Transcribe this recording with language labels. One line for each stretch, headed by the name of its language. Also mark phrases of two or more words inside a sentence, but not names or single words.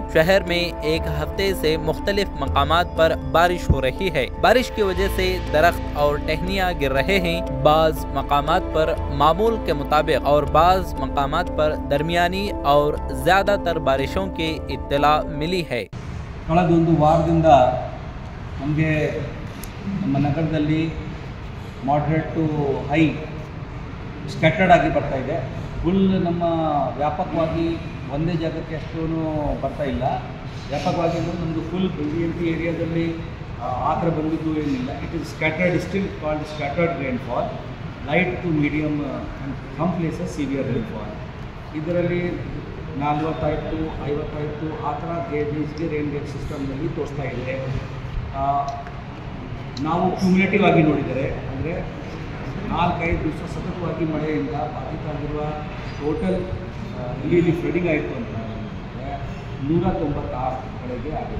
Urdu: شہر میں ایک ہفتے سے مختلف مقامات پر بارش ہو رہی ہے. بارش کی وجہ سے درخت اور ٹہنیاں گر رہے ہیں. بعض مقامات پر معمول کے مطابق اور بعض مقامات پر درمیانی اور زیادہ تر بارشوں کی اطلاع ملی ہے.
Kannada: ಕಳೆದೊಂದು ವಾರದಿಂದ ನಮಗೆ ನಮ್ಮ ನಗರದಲ್ಲಿ
English: moderate to high scattered
Kannada: ಆಗಿ ಬರ್ತಾ ಇದೆ. ಫುಲ್ ನಮ್ಮ ವ್ಯಾಪಕವಾಗಿ ಒಂದೇ ಜಾಗಕ್ಕೆ ಅಷ್ಟೂ ಬರ್ತಾ ಇಲ್ಲ. ವ್ಯಾಪಕವಾಗಿ ನಮ್ಮದು ಫುಲ್ BMP ಏರಿಯಾದಲ್ಲಿ ಆ ಥರ ಬಂದಿದ್ದು ಏನಿಲ್ಲ.
English: It is scattered, still called scattered rainfall, light to medium and some places severe rainfall. ಇದರಲ್ಲಿ 45, 55 ಆ ಥರ ಗೇಜ್ಗೆ rain gauge ಸಿಸ್ಟಮ್ನಲ್ಲಿ ತೋರಿಸ್ತಾ ಇದೆ. ನಾವು ಕ್ಯುಮ್ಯುಲೇಟಿವ್ ಆಗಿ ನೋಡಿದರೆ ಅಂದರೆ 4-5 ದಿವಸ ಸತತವಾಗಿ ಮಳೆಯಿಂದ ಬಾಧಿತ ಆಗಿರುವ ಟೋಟಲ್ ಇಲ್ಲಿ ಫ್ಲಡಿಂಗ್ ಆಯಿತು ಅಂತ ಅಂದರೆ 196 ಕಡೆಗೆ ಆಗಿದೆ.